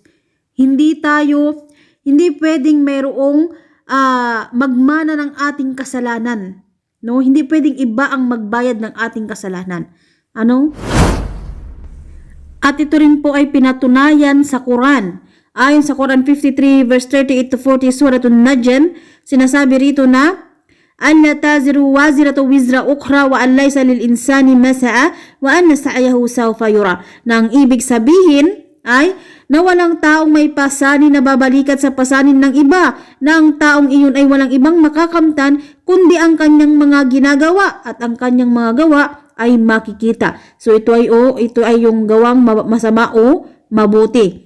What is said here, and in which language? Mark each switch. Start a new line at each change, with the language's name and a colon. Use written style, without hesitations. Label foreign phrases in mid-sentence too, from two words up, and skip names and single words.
Filipino: Hindi pwedeng mayroong magmana ng ating kasalanan. No? Hindi pwedeng iba ang magbayad ng ating kasalanan. Ano? At ito rin po ay pinatunayan sa Quran. Ayon sa Quran 53 verse 38 to 40 Suratun Najm, sinasabi rito na,
Arabic: ألا تزر وازرة وزر أخرى وأن ليس للإنسان إلا ما سعى وأن سعيه سوف يرى.
Filipino: Nang ibig sabihin ay na walang taong may pasanin na babalikat sa pasanin ng iba, na ang taong iyon ay walang ibang makakamtan kundi ang kanyang mga ginagawa, at ang kanyang mga gawa ay makikita. So ito ay yung gawang masama o mabuti.